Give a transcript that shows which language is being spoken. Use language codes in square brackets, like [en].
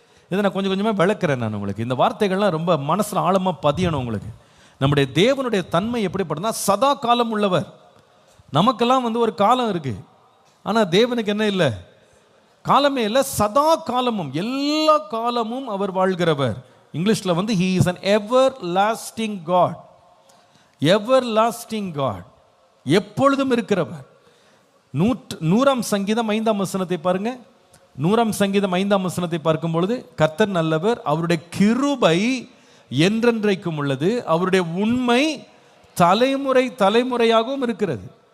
[ta] இதை நான் கொஞ்சம் கொஞ்சமாக விளக்குறேன். நான் உங்களுக்கு இந்த வார்த்தைகள்லாம் ரொம்ப மனசில் ஆழமாக பதியணும். உங்களுக்கு நம்முடைய தேவனுடைய தன்மை எப்படிப்பட்டனா சதா காலம் உள்ளவர். நமக்கெல்லாம் ஒரு காலம் இருக்கு, ஆனால் தேவனுக்கு என்ன இல்லை? காலமே இல்லை, சதா காலமும், எல்லா காலமும் அவர் வாழ்கிறவர். [en] இங்கிலீஷில் he is an everlasting God. everlasting God, [ta] எப்பொழுதும் இருக்கிறவர். 100ஆம் சங்கீதம் 5ஆம் வசனத்தை பாருங்க. 100ஆம் சங்கீதம் 5ஆம் வசனத்தை பார்க்கும் பொழுது, கர்த்தர் நல்லவர், அவருடைய கிருபை என்றென்றைக்கும் உள்ளது, அவருடைய உண்மை தலைமுறை தலைமுறையாகவும் இருக்கிறது.